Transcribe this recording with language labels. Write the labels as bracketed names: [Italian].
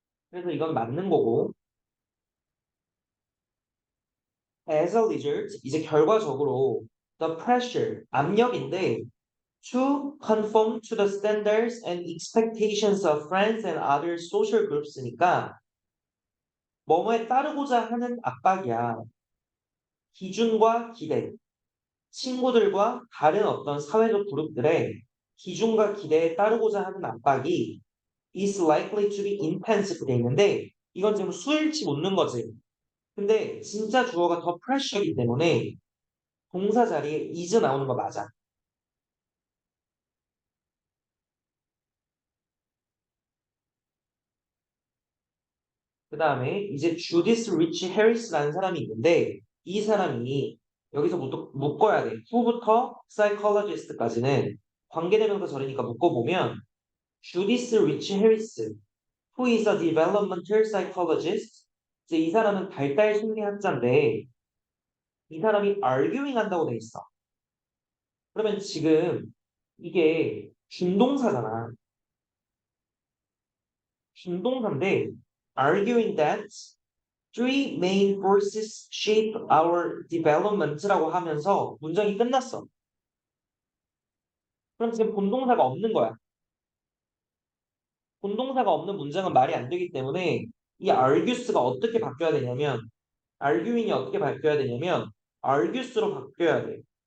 [English] 그래서 이건 맞는 거고 as a result [Korean] 이제 결과적으로 [English] the pressure [Korean] 압력인데 [English] to conform to the standards and expectations of friends and other social groups니까 [Korean] 뭐뭐에 따르고자 하는 압박이야. 기준과 기대, 친구들과 다른 어떤 사회적 그룹들의 기준과 기대에 따르고자 하는 압박이 [English] is likely to be intense [Korean] 돼 있는데 이건 지금 수일치 묻는 거지. 근데 진짜 주어가 더 pressure이기 때문에 동사 자리에 is 나오는 거 맞아. 그 다음에 이제 주디스 리치 해리스라는 사람이 있는데 이 사람이 여기서 묶어야 돼. 후부터 psychologist까지는 관계대명사 절이니까 묶어보면 주디스 리치 해리스 [English] who is a developmental psychologist [Korean] 이제 이 사람은 발달 심리학자인데 이 사람이 arguing 한다고 돼 있어. 그러면 지금 이게 준동사잖아. 준동사인데 [English] arguing that three main forces shape our development [Korean] 라고 하면서 문장이 끝났어. 그럼 지금 본동사가 없는 거야. 본동사가 없는 문장은 말이 안 되기 때문에 이 argues가 어떻게 바뀌어야 되냐면 arguing이 어떻게 바뀌어야 되냐면 argues로 바뀌어야 돼.